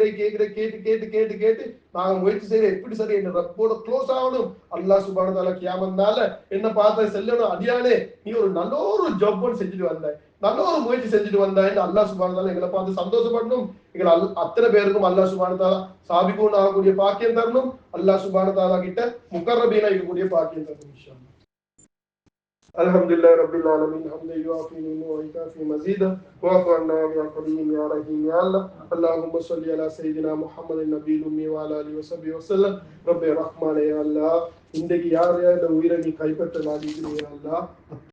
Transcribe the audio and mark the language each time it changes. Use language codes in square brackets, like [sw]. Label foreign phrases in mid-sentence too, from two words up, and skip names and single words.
[ta] கேட்டு நாங்க முயற்சி செய்யற எப்படி சரி என்ன ரப்போட க்ளோஸ் ஆகணும் [ar] الله سبحانه وتعالى [ta] கியாமத்னால என்ன பார்த்த செல்லணும் அடியானே நீ ஒரு நல்ல ஒரு ஜாப் செஞ்சுட்டு வந்த நல்ல ஒரு முயற்சி செஞ்சுட்டு வந்தான்னு [ar] الله سبحانه وتعالى [ta] எங்களை பார்த்து சந்தோஷப்படணும் எங்களை அத்தனை பேருக்கும் [ar] الله سبحانه وتعالى [ta] சாபிகூன் ஆகக்கூடிய பாக்கியம் தரணும் [ar] الله سبحانه وتعالى [ta] கிட்ட முகர்ரபீனா இருக்கக்கூடிய பாக்கியம் தரணும் [ar] إن شاء الله الحمد لله رب العالمين حمدا يوافي ويكافي مزيده وقنا يا كريم يا رحيم يا الله اللهم صل على سيدنا محمد النبي الأمي وعلى آله وصحبه وسلم رب رحمن يا الله [ta] இன்றைக்கு யார் யார் இந்த உயிரை நீ கைப்பற்ற நாடுகிறீர்கள் அல்லா